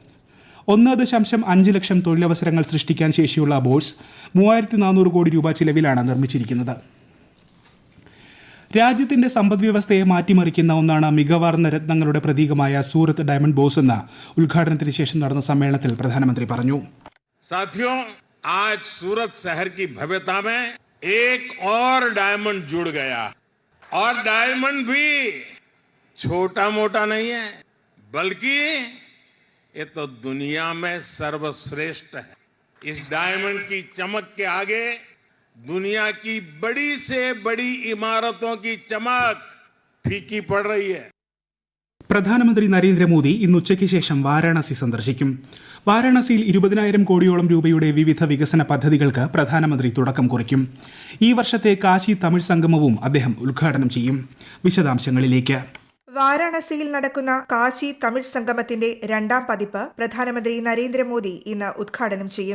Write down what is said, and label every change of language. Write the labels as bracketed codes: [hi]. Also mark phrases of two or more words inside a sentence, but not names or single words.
[ml] 1.5 ലക്ഷം തൊഴിലവസരങ്ങൾ സൃഷ്ടിക്കാൻ ശേഷിയുള്ള ബോഴ്സ് 3400 കോടി രൂപ ചിലവിലാണ് നിർമ്മിച്ചിരിക്കുന്നത്. രാജ്യത്തിന്റെ സമ്പദ്വ്യവസ്ഥയെ മാറ്റിമറിക്കുന്ന ഒന്നാണ് മികവാർന്ന രത്നങ്ങളുടെ പ്രതീകമായ സൂറത്ത് ഡയമണ്ട് ബോഴ്സ് എന്ന് ഉദ്ഘാടനത്തിന് ശേഷം നടന്ന സമ്മേളനത്തിൽ പ്രധാനമന്ത്രി പറഞ്ഞു. [hi] साथियों, आज सूरत शहर की भव्यता में एक और डायमंड जुड़ गया और डायमंड भी छोटा मोटा नहीं है, बल्कि ये तो दुनिया में सर्वश्रेष्ठ है. इस डायमंड की चमक के आगे दुनिया की बड़ी से बड़ी इमारतों की चमक फीकी पड़ रही है. [ml] പ്രധാനമന്ത്രി നരേന്ദ്രമോദി ഇന്ന് ഉച്ചയ്ക്ക് ശേഷം വാരാണസി സന്ദർശിക്കും. വാരാണസിയിൽ 20,000 കോടിയോളം രൂപയുടെ വിവിധ വികസന പദ്ധതികൾക്ക് പ്രധാനമന്ത്രി തുടക്കം കുറിക്കും. ഈ വർഷത്തെ കാശി തമിഴ് സംഗമവും അദ്ദേഹം ഉദ്ഘാടനം ചെയ്യും. വിശദാംശങ്ങളിലേക്ക്. വാരാണസിയിൽ നടക്കുന്ന കാശി തമിഴ് സംഗമത്തിന്റെ 2ാം പതിപ്പ് പ്രധാനമന്ത്രി നരേന്ദ്രമോദി ഇന്ന് ഉദ്ഘാടനം ചെയ്യും.